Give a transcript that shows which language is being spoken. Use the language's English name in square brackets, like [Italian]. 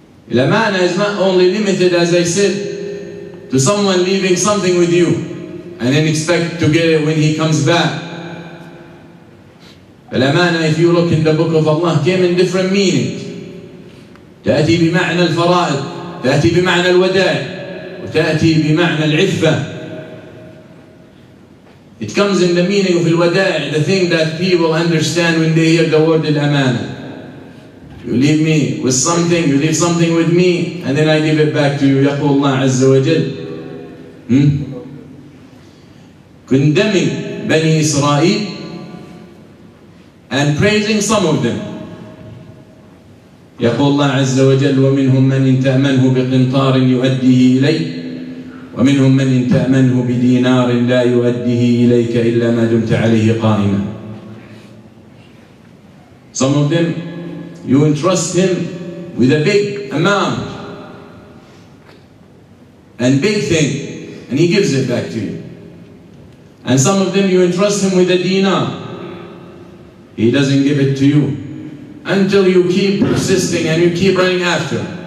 [English] Al-amana is not only limited, as I said, to someone leaving something with you and then expect to get it when he comes back. Al-amana, if you look in the book of Allah, came in different meanings. [Arabic] تأتي بمعنى الفرائض، تأتي بمعنى الودائع، وتأتي بمعنى العفة. [English] It comes in the meaning of الودائع, the thing that people understand when they hear the word al-amana. You leave me with something, you leave something with me, and then I give it back to you. [Arabic] يقول الله عز وجل, [English] condemning Bani Israel and praising some of them. [Arabic] يقول الله عز وجل ومنهم من إن تأمنه بقنطار يؤديه إليك ومنهم من إن تأمنه بدينار لا يؤديه إليك إلا ما دمت عليه قائما. [English] Some of them you entrust him with a big amount and big thing and he gives it back to you. And some of them you entrust him with a dinar, he doesn't give it to you until you keep persisting and you keep running after.